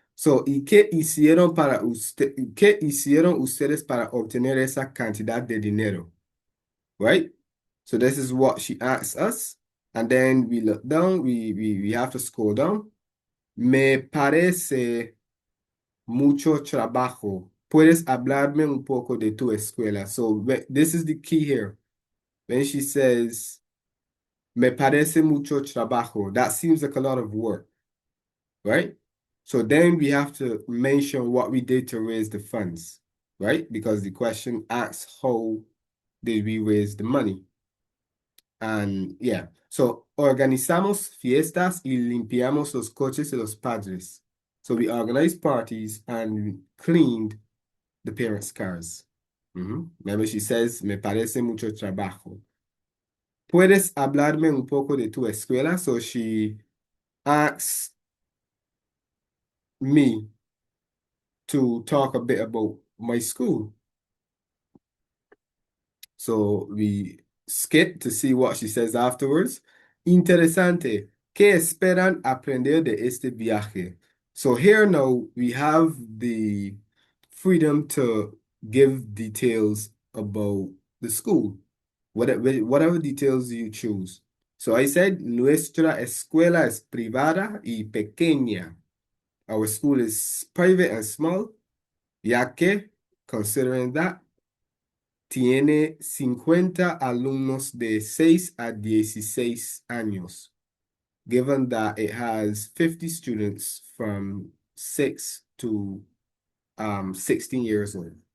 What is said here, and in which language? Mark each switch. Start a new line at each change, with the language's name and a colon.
Spanish: So, ¿y qué hicieron qué hicieron ustedes para obtener esa cantidad de dinero?
English: Right? So this is what she asks us. And then we look down, we have to scroll down.
Spanish: Me parece mucho trabajo. ¿Puedes hablarme un poco de tu escuela?
English: So this is the key here. When she says,
Spanish: me parece mucho trabajo,
English: that seems like a lot of work, right? So then we have to mention what we did to raise the funds, right? Because the question asks how did we raise the money? And yeah, so
Spanish: organizamos fiestas y limpiamos los coches de los padres.
English: So we organized parties and cleaned the parents' cars. Remember, she says,
Spanish: me parece mucho trabajo. ¿Puedes hablarme un poco de tu escuela?
English: So she asks me to talk a bit about my school. So we skip to see what she says afterwards.
Spanish: Interesante. ¿Qué esperan aprender de este viaje?
English: So here now we have the freedom to give details about the school, whatever details you choose. So I said,
Spanish: nuestra escuela es privada y pequeña.
English: Our school is private and small,
Spanish: ya que,
English: considering that,
Spanish: tiene 50 alumnos de 6 a 16 años,
English: given that it has 50 students from 6 to 16 years old.